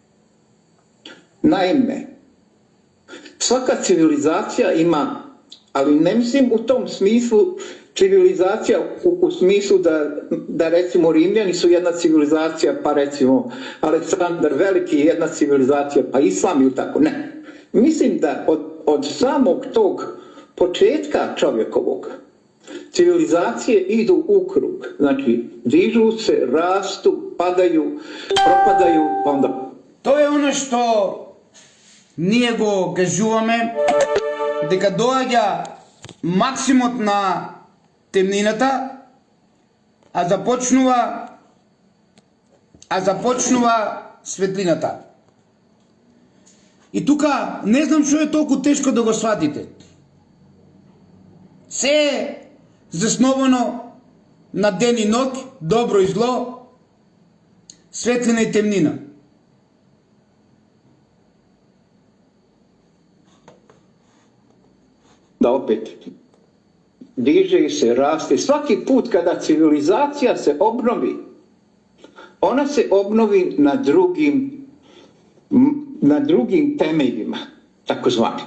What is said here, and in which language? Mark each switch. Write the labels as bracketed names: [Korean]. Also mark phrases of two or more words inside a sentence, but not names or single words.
[Bosnian] Naime, svaka civilizacija ima, ali ne mislim u tom smislu civilizacija u smislu da recimo Rimljani su jedna civilizacija, pa recimo Aleksandar Veliki je jedna civilizacija, pa Islam ili tako, ne. Mislim da od samog tog početka čovjekovog civilizacije idu u krug. Znači, dižu se, rastu, padaju, propadaju, onda... [Macedonian] Тоа е оно што ние го кажуваме, дека доаѓа максимот на темнината, а започнува светлината. И тука не знам што е толку тешко да го сватите. Се засновано на ден и ноќ, добро и зло, светлина и темнина. [Bosnian] Da opet diže se, raste. Svaki put kada civilizacija se obnovi, ona se obnovi na drugim temeljima, takozvani.